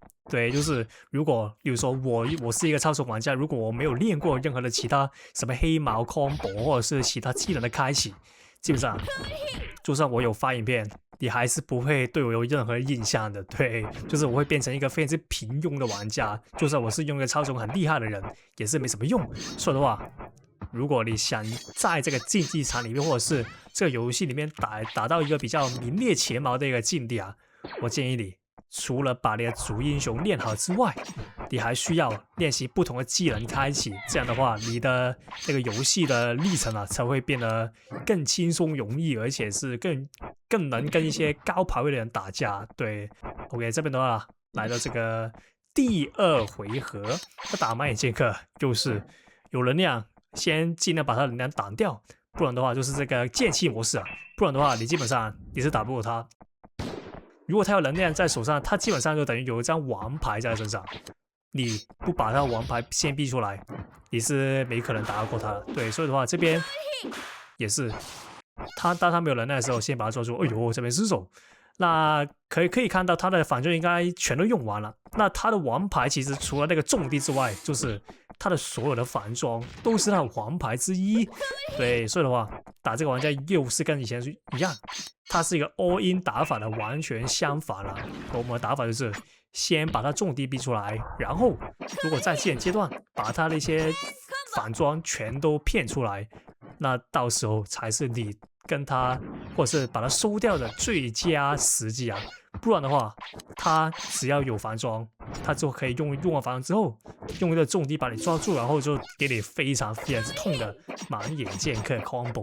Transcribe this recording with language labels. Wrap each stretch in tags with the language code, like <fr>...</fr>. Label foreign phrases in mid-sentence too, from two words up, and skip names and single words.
<zh>對，就是如果比如說我是一個超蟲玩家，如果我沒有練過任何的其他什麼黑毛 combo 或者是其他技能的開啟，基本上就算我有發影片，你還是不會對我有任何印象的。對，就是我會變成一個非常之平庸的玩家，就算我是用一個超蟲很厲害的人，也是沒什麼用。所以的話，如果你想在這個競技場裡面，或者是這個遊戲裡面打到一個比較名列前茅的一個境地啊，我建議你除了把你的主英雄練好之外，你還需要練習不同的技能開啟。這樣的話，你的這個遊戲的歷程啊，才會變得更輕鬆容易，而且是更能跟一些高排位的人打架。對 ，OK， 這邊的話來到這個第2 回合，他打盲眼劍客就是有能量。先盡量把他的能量擋掉，不然的話就是這個劍氣模式啊，不然的話你基本上你是打不過他。如果他有能量在手上，他基本上就等於有一張王牌在身上，你不把他的王牌先逼出來，你是沒可能打得過他的。对，所以的話這邊也是，當他沒有能量的時候，先把他抓住。哎呦，這邊失手。那可以看到他的反正應該全都用完了。那他的王牌其實除了那個重地之外，就是他的所有的反裝都是他的王牌之一。對，所以的話打這個玩家又是跟以前一樣，他是一個</zh> <en>all in</en> <zh>打法的完全相反了。我們的打法就是先把他重地逼出來，然後如果在技能階段把他的一些反裝全都騙出來，那到時候才是你跟他或者是把他收掉的最佳時機啊，不然的話，他只要有反裝，他就可以用完反装之後，用一個重地把你抓住，然後就給你非常之痛的盲眼劍客 combo。</zh>